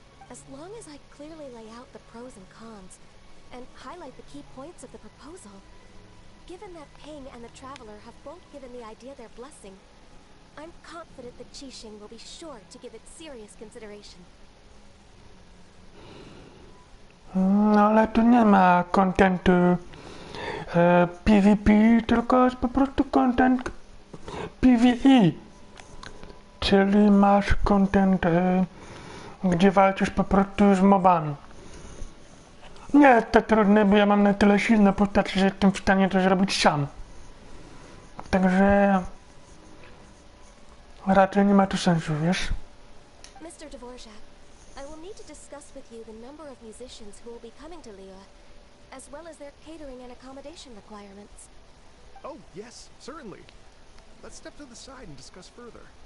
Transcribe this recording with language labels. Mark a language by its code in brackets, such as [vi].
[en] As long as I clearly lay out the pros and cons, and highlight the key points of the proposal, given that Ping and the Traveler have both given the idea their blessing, I'm confident that Qixing will be sure to give it serious consideration. [pl] No ale tu nie ma kontentu PvP, tylko jest po prostu content PvE. Czyli masz content, gdzie walczysz po prostu z mobami. Nie jest to trudne, bo ja mam na tyle silną postać, że jestem w stanie to zrobić sam. Także raczej nie ma tu sensu, wiesz? [en] Mr. Dvorak, I will need to discuss with you the number of musicians who will be coming to Liyue, as well as their catering and accommodation requirements. Oh, yes, certainly. Let's step to the side and discuss further.